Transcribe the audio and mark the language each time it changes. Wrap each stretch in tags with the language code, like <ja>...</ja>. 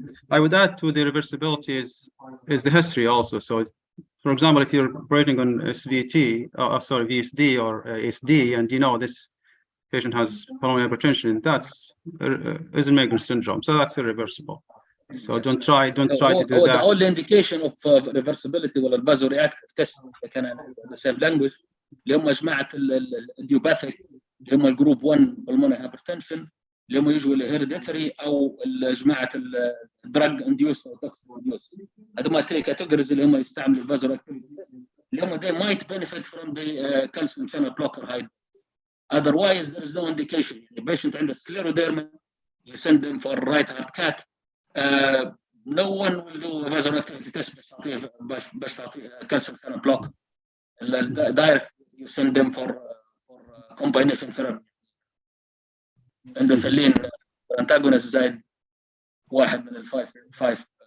<en>I would add to the reversibility is the history also. So, for example, if you're operating on VSD or ASD, and you know this patient has pulmonary hypertension, that's Eisenmenger syndrome. So that's irreversible. So don't try to do that. The only indication of reversibility ولا vasoreactive test كان the same language</en> <ar>اللي هم جماعة الديوباثيك اللي هم</ar> <en>الجروب 1 pulmonary hypertension اللي هم يجوا الهيريديتري او جماعة الدراج انديوس او توكسيك انديوس.</en> <ar>هذوما الثري كاتيجوريز اللي هم يستعملوا الفازورياكتيفيتي اللي هم</ar> <en>they might benefit from the calcium channel blocker hide. Otherwise there is no indication. The patient عنده scleroderma, you send them for right heart cath. No one will do a vasoreactivity test</en> <ar>باش تعطيه</ar> <en>calcium channel blocker. Direct you send them for combination therapy.</en> <ar>endothelin antagonist زائد واحد من الفايف</ar>